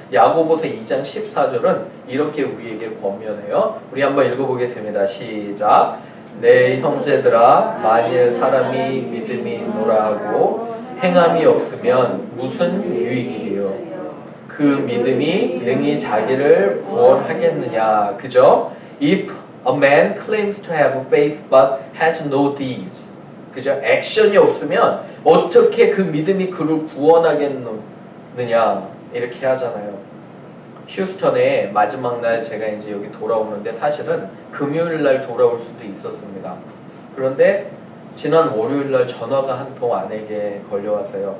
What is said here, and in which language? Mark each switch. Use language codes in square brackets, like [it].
[ko] 야고보서 2장 14절은 이렇게 우리에게 권면해요. 우리 한번 읽어보겠습니다. 시작. 내 형제들아 만일 사람이 믿음이 있노라 하고 행함이 없으면 무슨 유익이리요? 그 믿음이 능히 자기를 구원하겠느냐? 그죠? [en] If a man claims to have faith but has no deeds, [ko] 그죠? 액션이 없으면 어떻게 그 믿음이 그를 구원하겠느냐? 이렇게 하잖아요. 휴스턴에 마지막 날 제가 이제 여기 돌아오는데 사실은 금요일 날 돌아올 수도 있었습니다. 그런데 지난 월요일 날 전화가 한 통 아내에게 걸려왔어요.